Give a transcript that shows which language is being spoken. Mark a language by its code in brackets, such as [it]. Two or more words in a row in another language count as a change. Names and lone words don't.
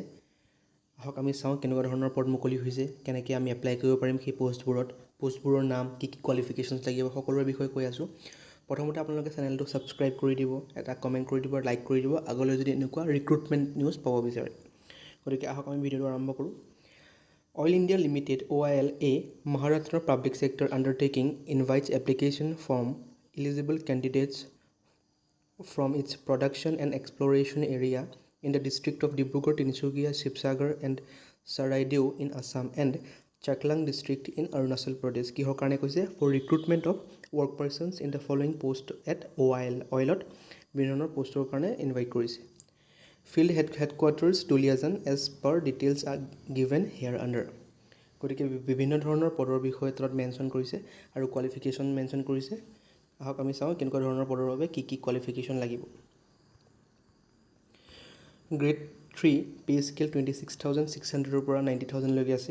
[as] আহক আমি চাওঁ কেনেকুৱা ধৰণৰ পদ মুকলি হৈছে, কেনেকৈ আমি এপ্লাই কৰিব পাৰিম সেই পোষ্টবোৰৰ নাম, কি কি কোৱালিফিকেশ্যনছ লাগিব, সকলোৰে বিষয়ে কৈ আছোঁ। প্ৰথমতে আপোনালোকে চেনেলটো ছাবস্ক্ৰাইব কৰি দিব, এটা কমেণ্ট কৰি দিব, লাইক কৰি দিব, আগলৈ যদি এনেকুৱা ৰিক্ৰুটমেণ্ট নিউজ পাব বিচাৰে। গতিকে আহক আমি ভিডিঅ'টো আৰম্ভ কৰোঁ। [en] Oil India Limited (OIL), a Maharashtra public sector undertaking, invites application from eligible candidates from its production and exploration area in the district of Dibrugarh, Tinsukia, Shivsagar and Charaideo in Assam and Chaklang district in Arunachal Pradesh. [as] কিহৰ কাৰণে কৈছে? [en] For recruitment of work persons in the following post at OIL. [as] অইলত বিভিন্ন পোষ্টৰ কাৰণে ইনভাইট কৰিছে। [en] Field headquarters Duliajan as per details are given here under. [as] গতিকে বিভিন্ন ধৰণৰ পদৰ বিষয়ে তাত মেনশ্যন কৰিছে আৰু কোৱালিফিকেশ্যন মেনশ্যন কৰিছে। আহক আমি চাওঁ কেনেকুৱা ধৰণৰ পদৰ বাবে কি কি কোৱালিফিকেশ্যন লাগিব। গ্ৰেড 3 পে স্কেল 26,600ৰ পৰা 90,000লৈকে আছে।